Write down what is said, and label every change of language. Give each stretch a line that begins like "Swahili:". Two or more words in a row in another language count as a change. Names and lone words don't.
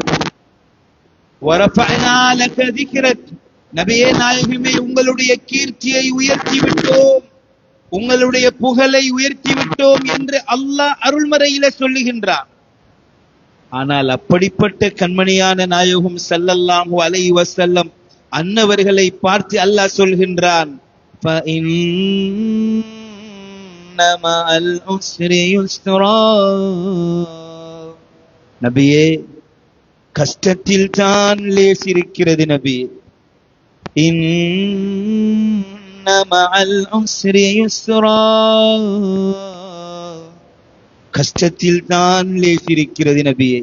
Arabic: ورفعنا لك ذكرك,
Tamil: நபியே நாயகமே, உங்களுடைய கீர்த்தியை உயர்த்தி விட்டோம், உங்களுடைய புகழை உயர்த்தி விட்டோம் என்று அல்லாஹ் அருள்மறையில சொல்லுகின்றார். ஆனால் அப்படிப்பட்ட கண்மணியான நாயகம்
Arabic: صلى الله عليه وسلم
Tamil: அன்னவர்களை பார்த்து அல்லாஹ் சொல்கின்றான்,
Arabic: فإن مع العسر يسرا.
Tamil: நபியே, கஷ்டத்தில் தான் லேசிருக்கிறது நபியே.
Arabic: إن مع العسر يسرا,
Tamil: கஷ்டத்தில் தான் லேசிருக்கிறது நபியே.